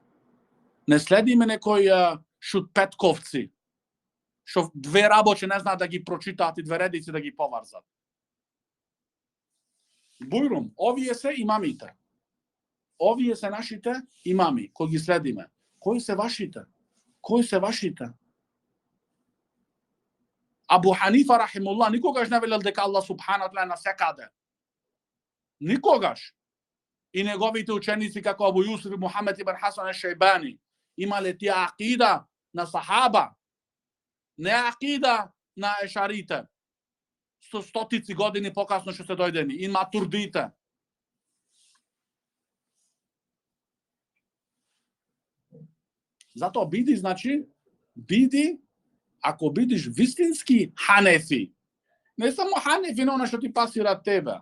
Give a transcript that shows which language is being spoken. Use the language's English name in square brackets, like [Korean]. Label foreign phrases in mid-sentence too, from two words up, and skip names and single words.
[Macedonian] Не следиме некои шутпетковци, што 2 работи не знаат да ги прочитаат и 2 редици да ги поврзат. Бујрум, овие се имамите. Овие се нашите имами, кои ги следиме. Кои се вашите? Абу Ханифа рахимуллах никогаш не велел дека [Arabic] الله سبحانه وتعالى [Macedonian] насекаде. Никогаш. И неговите ученици како Абу Јусуф и Мухамед ибн Хасан аш-Шейбани имале тие акида на сахаба, не акида на ешарите. со стотици години покасно што се дојдени. И матурдите. Затоа биди, значи, биди, ако бидиш вистински ханефи, не само ханефи, но што ти пасира тебе.